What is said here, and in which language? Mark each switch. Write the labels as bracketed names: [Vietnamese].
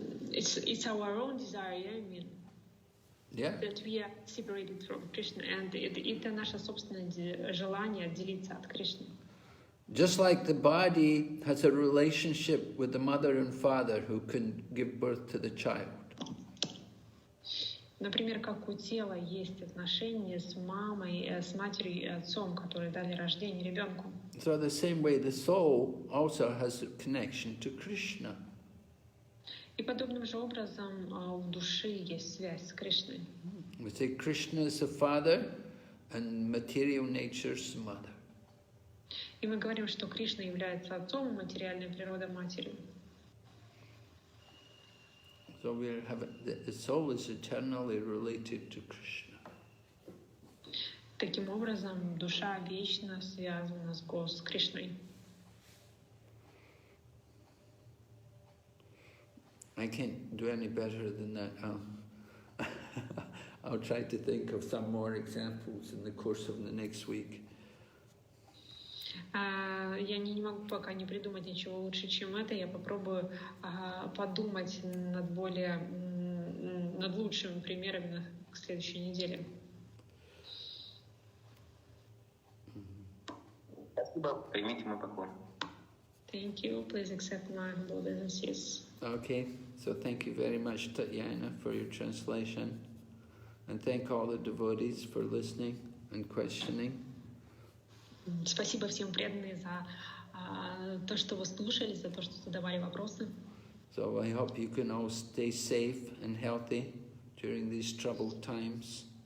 [English] It's our own desire, I mean, that we are separated from Krishna, and [Russian] это наше собственное желание отделиться от Кришны. [English] Just like the body has a relationship with the mother and father who can give birth to the child. [Russian] Например, как у тела есть отношения с мамой, с матерью и отцом, которые дали рождение ребенку. [English] So the same way the soul also has a connection to Krishna. [Russian] И подобным же образом в душе есть связь с Кришной. [English] We say Krishna is the father and material nature is the mother. [Russian] И мы говорим, что Кришна является отцом, материальная природа матерью. [English] So the soul is eternally related to Krishna. [Russian] Таким образом, душа вечно связана с Кришной. [English] I can't do any better than that. I'll try to think of some more examples in the course of the next week. [Russian] Я не могу пока не придумать ничего лучше, чем это. Я попробую подумать над лучшими примерами к следующей неделе. Спасибо. Примите мой поклон. [English] Thank you. Please accept my humble obeisances. Okay, so thank you very much, Tatyana, for your translation. And thank all the devotees for listening and questioning. [Russian] Спасибо всем преданным за то, что вы слушали, за то, что задавали вопросы. [English] So I hope you can all stay safe and healthy during these troubled times.